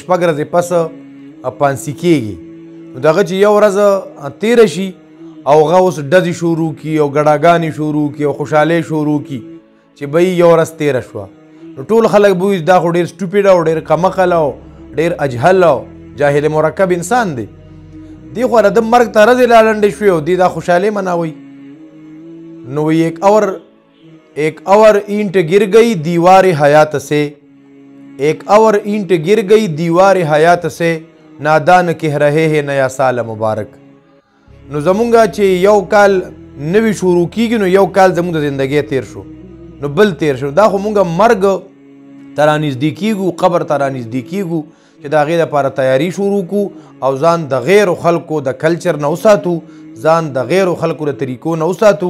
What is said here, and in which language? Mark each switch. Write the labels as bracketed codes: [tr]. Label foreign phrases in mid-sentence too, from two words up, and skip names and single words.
[ps] شپږ ورځې پس پانسي کېږي، نو دغه چې یو ورځ تېره شي او هغه اوس ډزې شروع کړي او ګډاګانې شروع کړي او خوشحالۍ شروع کړي چې بهی یو ورځ تېره شوه، نو ټول خلک به وایي دا خو ډېر سټوپیډ او ډېر کمقل او ډېر اجهل او جاهل مرکب انسان دی، دی خو د مرګ ته ورځې لا لنډې شوې او دی دا خوشحالۍ مناوئ. [ur] نو ایک اور اینٹ گر گئی دیوار حیات سے، ایک اور اینٹ گر گئی دیوار حیات سے، نادان کہہ رہے ہیں نیا سال مبارک. [ps] نو زمونږه چې یو کال نوی شروع کیږي نو یو کال زمونږ د زندګۍ تیر شو نو بل تیر شو، دا خو مونږه مرګ ته رانږدې کیږو، قبر ته رانږدې کیږو چې د هغې دپاره تیاري شروع کړو او ځان د غیرو خلکو د کلچر نه وساتو، ځان د غیرو خلکو د طریقو نه وساتو.